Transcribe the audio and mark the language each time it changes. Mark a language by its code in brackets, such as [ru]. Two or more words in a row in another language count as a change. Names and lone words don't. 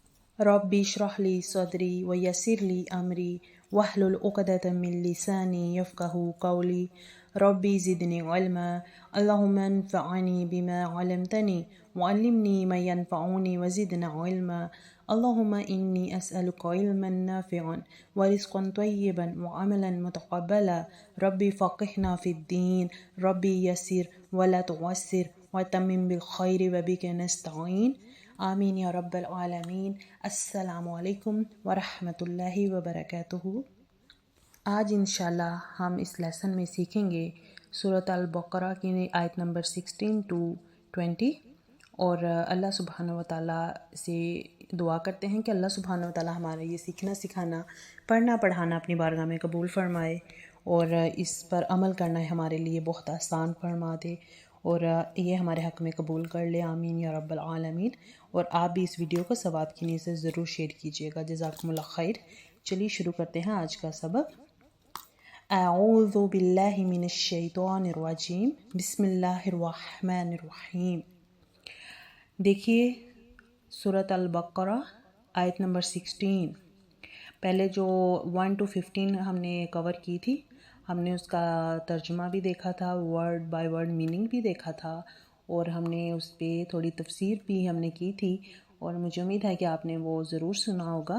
[ar] رب اشرح لي صدري ويسر لي أمري واحلل عقدة من لساني يفقهوا قولي رب زدني علما اللهم انفعني بما علمتني وعلمني ما ينفعني وزدنا علما اللهم إني أسألك علما نافعا ورزقا طيبا وعملا متقبلا رب فقهنا في الدين رب يسر ولا تعسر وتمم بالخير وبك نستعين آمين يا رب العالمين. السلام عليكم ورحمة الله وبركاته. [ur] آج ان شاء اللہ ہم اس لیسن میں سیکھیں گے سورۃ البقرہ کی آیت نمبر 16 to 20 اور [ar] الله سبحانه وتعالى [ur] سے دعا کرتے ہیں کہ [ar] الله سبحانه وتعالى [ur] ہمارا یہ سیکھنا سکھانا پڑھنا پڑھانا اپنی بارگاہ میں قبول فرمائے اور اس پر عمل کرنا ہمارے لیے بہت آسان فرما دے اور یہ ہمارے حق میں قبول کر لے [ar] آمين يا رب العالمين. [ur] اور آپ بھی اس ویڈیو کو ثواب کی نیت سے ضرور شیئر کیجیے گا. [ar] جزاكم الله خير. [ur] چلیے شروع کرتے ہیں آج کا سبق. [ar] أعوذ بالله من الشيطان الرجيم بسم الله الرحمن الرحيم. [ur] دیکھیے سورۃ البقرہ آیت نمبر 16. پہلے جو 1 to 15 ہم نے کور کی تھی، ہم نے اس کا ترجمہ بھی دیکھا تھا, [en] word by word meaning [ur] بھی دیکھا تھا اور ہم نے اس پر تھوڑی تفسیر بھی ہم نے کی تھی اور مجھے امید ہے کہ آپ نے وہ ضرور سنا ہوگا.